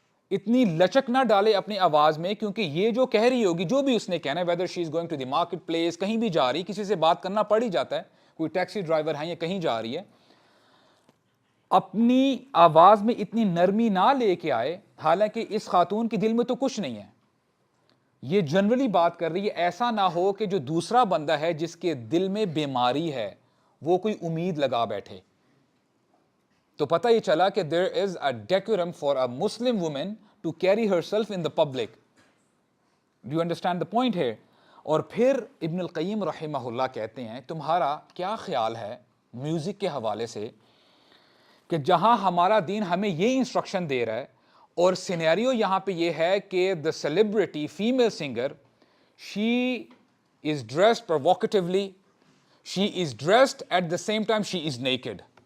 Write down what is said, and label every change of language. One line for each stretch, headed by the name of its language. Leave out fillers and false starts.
Urdu: اتنی لچک نہ ڈالے اپنی آواز میں, کیونکہ یہ جو کہہ رہی ہوگی, جو بھی اس نے کہنا ہے,
English: whether she is going to the market place,
Urdu: کہیں بھی جا رہی, کسی سے بات کرنا پڑ ہی جاتا ہے, کوئی ٹیکسی ڈرائیور ہے یا کہیں جا رہی ہے, اپنی آواز میں اتنی نرمی نہ لے کے آئے. حالانکہ اس خاتون کے دل میں تو کچھ نہیں ہے, یہ جنرلی بات کر رہی ہے. ایسا نہ ہو کہ جو دوسرا بندہ ہے جس کے دل میں بیماری ہے وہ کوئی امید لگا بیٹھے. تو پتہ یہ چلا کہ
English: there is a decorum for a Muslim woman to carry herself in the public. Do you understand the point here?
Urdu: اور پھر ابن القیم رحمہ اللہ کہتے ہیں, تمہارا کیا خیال ہے میوزک کے حوالے سے کہ جہاں ہمارا دین ہمیں یہ انسٹرکشن دے رہا ہے, اور سینیریو یہاں پہ یہ ہے کہ
English: the celebrity female singer, she is dressed provocatively, she is dressed at the same time she is naked.